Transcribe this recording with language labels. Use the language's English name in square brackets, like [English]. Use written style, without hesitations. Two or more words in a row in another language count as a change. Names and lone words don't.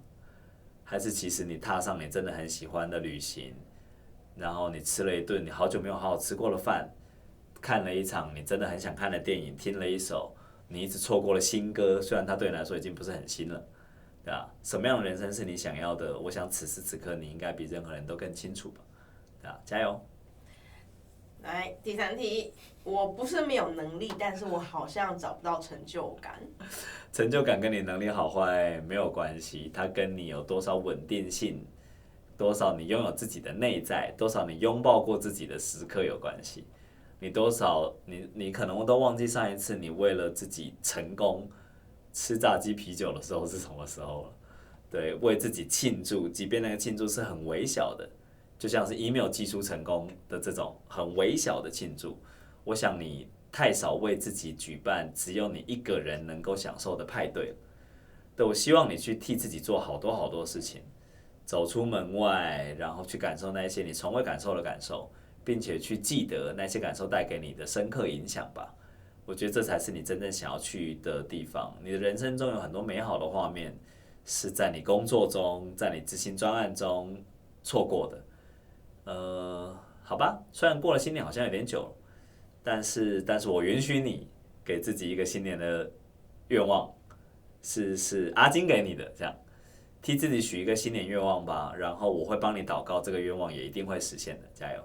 [Chinese] 還是其實你踏上你真的很喜歡的旅行，然後你吃了一頓你好久沒有好好吃過的飯，看了一場你真的很想看的電影，聽了一首你一直錯過的新歌，雖然它對你來說已經不是很新了，對吧？什麼樣的人生是你想要的？我想此時此刻你應該比任何人都更清楚吧，對吧？加油！來，第3題，我不是沒有能力，但是我好像找不到成就感。成就感跟你能力好壞沒有關係，它跟你有多少穩定性，多少你擁有自己的內在，多少你擁抱過自己的時刻有關係。你多少，你可能都忘記上一次你為了自己成功吃炸雞啤酒的時候是什麼時候了。對，為自己慶祝，即便那個慶祝是很微小的。就像是 email 寄出成功的這種很微小的慶祝，我想你太少為自己舉辦只有你一個人能夠享受的派對了。對，我希望你去替自己做好多好多事情，走出門外，然後去感受那些你從未感受的感受，並且去記得那些感受帶給你的深刻影響吧。我覺得這才是你真正想要去的地方。你的人生中有很多美好的畫面，是在你工作中，在你執行專案中錯過的。好吧，雖然過了新年好像有點久了，但是我允許你給自己一個新年的願望，是阿金給你的，這樣， 替自己許一個新年願望吧，然後我會幫你禱告，這個願望也一定會實現的，加油。